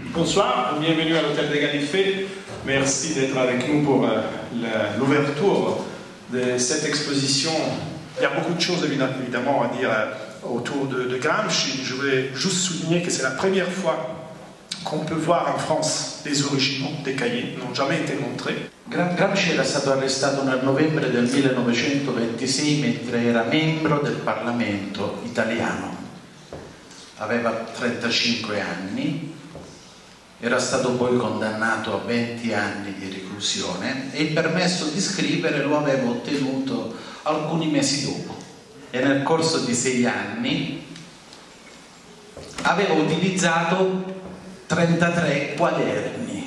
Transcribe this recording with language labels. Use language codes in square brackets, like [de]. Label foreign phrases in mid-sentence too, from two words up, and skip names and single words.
[fr] bonsoir, bienvenue à l'Hôtel des Galifets. Merci d'être avec nous pour l'ouverture de cette exposition. Il y a beaucoup de choses évidemment à dire autour de Gramsci. Je voulais juste souligner que c'est la première fois qu'on peut voir en France les originaux des cahiers, n'ont jamais été montrés. [it] Gramsci era stato arrestato nel novembre del 1926 mentre era membro del Parlamento italiano. Aveva 35 anni, era stato poi condannato a 20 anni di reclusione e il permesso di scrivere lo aveva ottenuto alcuni mesi dopo e nel corso di 6 anni aveva utilizzato 33 quaderni.